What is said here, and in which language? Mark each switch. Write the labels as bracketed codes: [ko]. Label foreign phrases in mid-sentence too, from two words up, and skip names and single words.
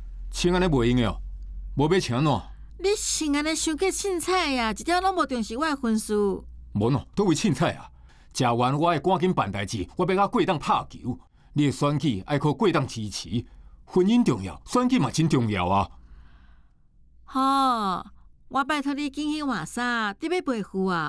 [nan] 穿安尼袂用哦，无要穿怎？你穿安尼伤过凊彩啊，一点拢无重视我的婚事。无喏，倒位凊彩啊！食完我会赶紧办代志，我要甲过档拍球。你的选举爱靠过档支持，婚姻重要，选举嘛真重要啊！好，我拜托你紧去换衫，你要陪赴啊！